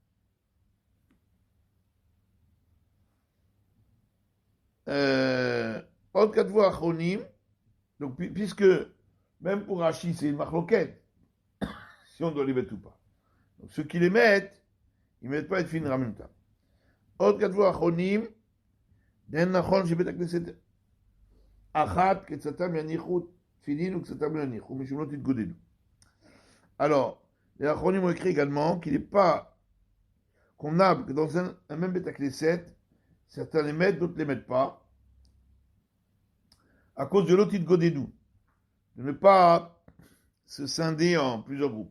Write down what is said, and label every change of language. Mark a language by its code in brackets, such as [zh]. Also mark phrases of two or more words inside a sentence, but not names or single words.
[he] עוד כתבו אחרונים, [fr] donc puisque même pour Rashi c'est une marloquette, si on doit les mettre ou pas. Donc ceux qui les mettent, ils ne mettent pas le tefilin de Rabbeinu Tam. [he] עוד כתבו האחרונים, דהן נכון שבית הכנסת אחת כצאתם יניחו תפילין וכצאתם לא יניחו, משום לא תתגודדו. [fr] Alors, les Achronim ont écrit également qu'il n'est pas convenable que dans un même Beth Knesset, certains les mettent, d'autres ne les mettent pas, à cause de l'otit godedou, de ne pas se scinder en plusieurs groupes.